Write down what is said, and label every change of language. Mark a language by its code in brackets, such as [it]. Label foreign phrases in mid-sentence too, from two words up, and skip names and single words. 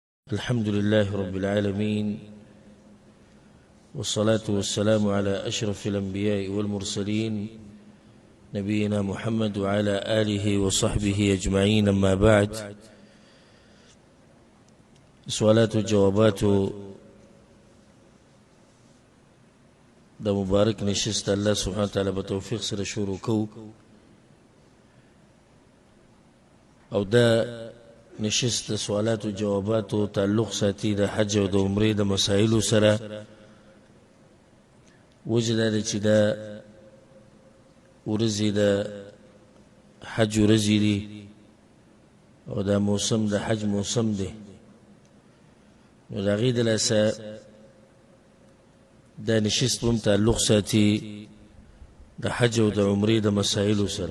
[ar] الحمد لله رب العالمين، والصلاة والسلام على أشرف الأنبياء والمرسلين نبينا محمد وعلى آله وصحبه أجمعين. أما بعد، [ps] سوالات وجوابات دا مبارك نشست [ar] الله سبحانه وتعالى [ps] بتوفيق سره شروع کو او دا نشست سوالات و جوابات و تعلق ساتي د حج او د عمره د مسائل سره. وجه دا چې دا ورځې د حج ورځې دي او دا موسم د حج موسم دی، نو د هغې د لاسه دا نشست هم تعلق ساتي د حج او د عمرې د مسایلو سره.